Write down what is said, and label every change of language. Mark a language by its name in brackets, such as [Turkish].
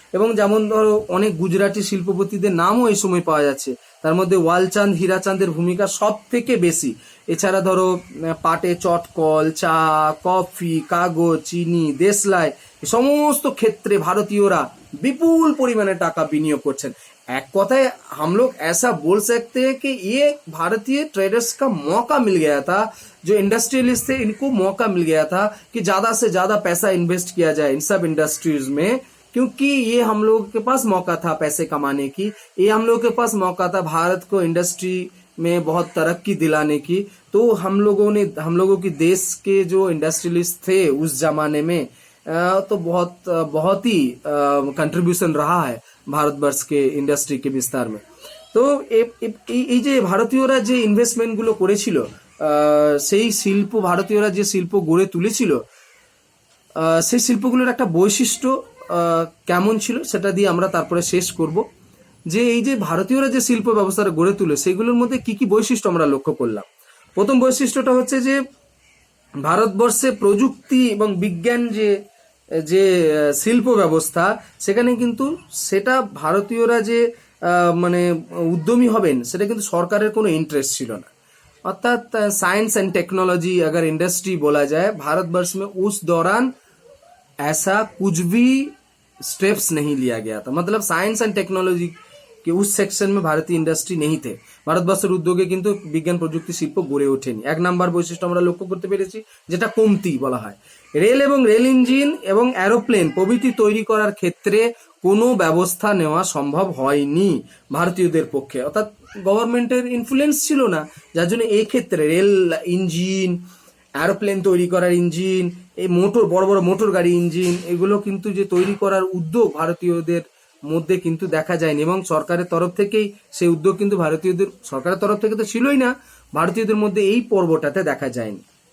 [Bangla] এবং যেমন ধরো অনেক গুজরাটি শিল্পপতিদের নামও এই সময় পাওয়া যাচ্ছে, তার মধ্যে ওয়ালচাঁদ হীরাচাঁদের ভূমিকা সব থেকে বেশি। এছাড়া ধরো পাটে চটকল, চা, কফি, কাগজ, চিনি, দেশলাই, সমস্ত ক্ষেত্রে ভারতীয়রা বিপুল পরিমাণে টাকা বিনিয়োগ করছেন। [Hindi] एक কথায় हम लोग ऐसा बोल सकते हैं कि ये भारतीय ट्रेडर्स का मौका मिल गया था, जो इंडस्ट्रियलिस्ट थे इनको मौका मिल गया था कि ज्यादा से ज्यादा पैसा इन्वेस्ट किया जाए इन सब इंडस्ट्रीज में, क्योंकि ये हम लोगों के पास मौका था पैसे कमाने की, ये हम लोगों के पास मौका था भारत को इंडस्ट्री में बहुत तरक्की दिलाने की। तो हम लोगों की देश के जो इंडस्ट्रियलिस्ट थे उस जमाने में तो बहुत ही कंट्रीब्यूशन रहा है ভারতবর্ষ কে ইন্ডাস্ট্রি কে বিস্তার में। [Bangla] তো এই যে ভারতীয়রা যে ইনভেস্টমেন্ট গুলো করেছিল, সেই ভারতীয়রা যে শিল্প গড়ে তুলেছিল, সেই শিল্পগুলোর একটা বৈশিষ্ট্য কেমন ছিল সেটা দিয়ে আমরা তারপরে শেষ করব। যে এই যে ভারতীয়রা যে শিল্প ব্যবস্থাটা গড়ে তুলে সেগুলোর মধ্যে কি কি বৈশিষ্ট্য আমরা লক্ষ্য করলাম। প্রথম বৈশিষ্ট্যটা হচ্ছে যে ভারতবর্ষে প্রযুক্তি এবং বিজ্ঞান যে শিল্প ব্যবস্থা, সেখানে কিন্তু সেটা ভারতীয়রা যে মানে উদ্যমী হবেন সেটা কিন্তু সরকারের কোনো इंटरेस्ट ছিল না। [Hindi] अर्थात साइंस एंड टेक्नोलॉजी अगर इंडस्ट्री बोला जाए भारतवर्ष में उस दौरान ऐसा कुछ भी स्टेप्स नहीं लिया गया था, मतलब साइंस एंड टेक्नोलॉजी के उस सेक्शन में भारतीय इंডাস্ট্রি নেই थे। [Bangla] ভারতবর্ষের উদ্যোগে কিন্তু বিজ্ঞান প্রযুক্তি শিল্প গড়ে ওঠেনি। এক নাম্বার বৈশিষ্ট্য আমরা লক্ষ্য করতে পেরেছি, যেটা কমতি বলা হয়। রেল এবং রেল ইঞ্জিন এবং অ্যারোপ্লেন প্রভৃতি তৈরি করার ক্ষেত্রে কোনো ব্যবস্থা নেওয়া সম্ভব হয়নি ভারতীয়দের পক্ষে, অর্থাৎ গভর্নমেন্টের ইনফ্লুয়েন্স ছিল না, যার জন্য এই ক্ষেত্রে রেল ইঞ্জিন, এরোপ্লেন তৈরি করার ইঞ্জিন, এই মোটর, বড় বড় মোটর গাড়ি ইঞ্জিন, এগুলো কিন্তু যে তৈরি করার উদ্যোগ ভারতীয়দের মধ্যে কিন্তু দেখা যায়নি, এবং সরকারের তরফ থেকেই সেই উদ্যোগ কিন্তু ভারতীয়দের, সরকারের তরফ থেকে তো ছিলই না, ভারতীয়দের মধ্যে এই পর্বটাতে দেখা যায়নি।